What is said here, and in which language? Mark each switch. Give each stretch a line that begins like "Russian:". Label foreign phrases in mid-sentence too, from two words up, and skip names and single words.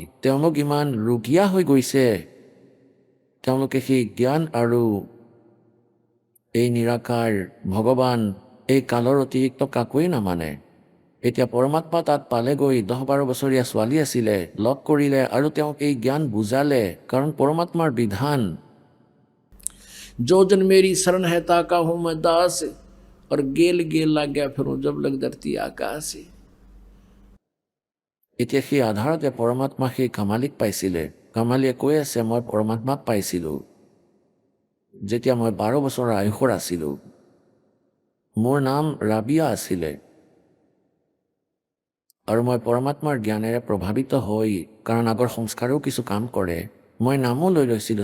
Assamese: তেওঁলোক ইমান ৰুগীয়া হৈ গৈছে, তেওঁলোকে সেই জ্ঞান আৰু এই নিৰাকাৰ ভগৱান, এই কালৰ অতিৰিক্ত কাকোৱেই নামানে। এতিয়া পৰমাত্মা তাত পালেগৈ। 10-12 বছৰীয়া ছোৱালী আছিলে, লগ কৰিলে আৰু তেওঁক এই জ্ঞান বুজালে। কাৰণ পৰমাত্মাৰ বিধান,
Hindi: जो जन मेरी शरण है ताका हूँ मैं दास, और गेल गेल लाग गया फिर जब लग धरती आकाश।
Assamese: এতিয়া সেই আধাৰতে পৰমাত্মা সেই কামালীক পাইছিলে। কামালীয়ে কৈ আছে, মই পৰমাত্মাক পাইছিলোঁ যেতিয়া মই 12 বছৰৰ আয়ুসৰ আছিলোঁ। মোৰ নাম ৰাবিয়া আছিলে আৰু মই পৰমাত্মাৰ জ্ঞানেৰে প্ৰভাৱিত হৈ, কাৰণ আগৰ সংস্কাৰেও কিছু কাম কৰে, মই নামো লৈ লৈছিলোঁ।